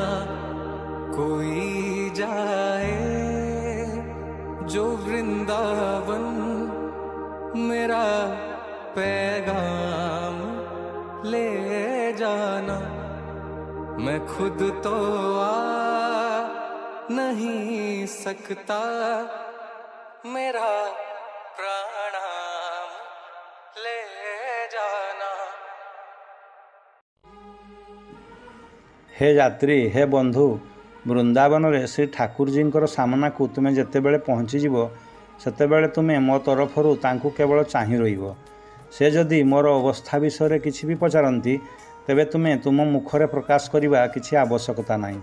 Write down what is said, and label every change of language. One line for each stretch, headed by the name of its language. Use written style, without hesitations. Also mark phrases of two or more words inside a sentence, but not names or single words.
Hindi: कोई जाए जो वृंदावन, मेरा पैगाम ले जाना। मैं खुद तो आ नहीं सकता, मेरा प्रणाम ले जाना।
Odia: हे ଯାତ୍ରୀ, ହେ ବନ୍ଧୁ, ବୃନ୍ଦାବନରେ ଶ୍ରୀ ଠାକୁରଜୀଙ୍କର ସାମନାକୁ ତୁମେ ଯେତେବେଳେ ପହଞ୍ଚିଯିବ ସେତେବେଳେ ତୁମେ ମୋ ତରଫରୁ ତାଙ୍କୁ କେବଳ ଚାହିଁ ରହିବ। ସେ ଯଦି ମୋର ଅବସ୍ଥା ବିଷୟରେ କିଛି ବି ପଚାରନ୍ତି ତେବେ ତୁମେ ତୁମ ମୁଖରେ ପ୍ରକାଶ କରିବା କିଛି ଆବଶ୍ୟକତା ନାହିଁ।